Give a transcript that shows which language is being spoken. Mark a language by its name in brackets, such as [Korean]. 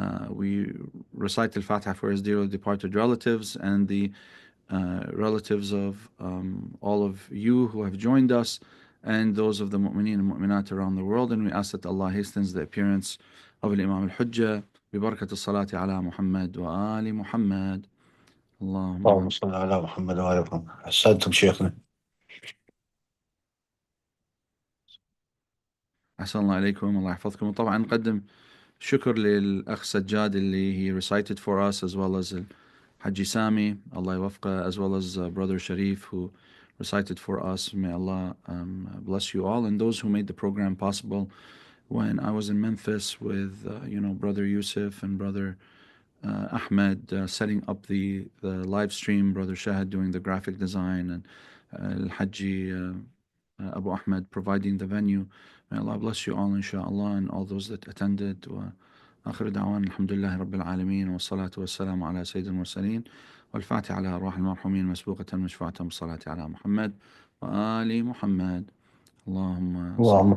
[English] We recite Al-Fatiha for his dearly departed relatives and the relatives of all of you who have joined us and those of the mu'mineen and mu'minat around the world, and we ask that Allah hastens the appearance of Imam al-Hujjah [Arabic] ببركة الصلاة على محمد وآل محمد. اللهم صل على محمد وآل محمد. أحسنتم شيخنا. أحسن الله عليكم. الله يحفظكم. وطبعا نقدم شكر للأخ سجاد اللي [English] he recited for us, as well as Haji Sami, Allah [Arabic] يوفقه, [English] as well as Brother Sharif who recited for us. May Allah bless you all and those who made the program possible. When I was in Memphis with Brother Yusuf and Brother Ahmed setting up the live stream, Brother Shahid doing the graphic design, and Al-Hajji Abu Ahmed providing the venue. May Allah bless you all, inshaAllah, and all those that attended. [Arabic] آخر دعوان الحمد لله رب العالمين والصلاة والسلام على سيد المرسلين والفاتحة على أرواح المرحومين مسبوقة مشفوعة بالصلاة على محمد وآل محمد. اللهم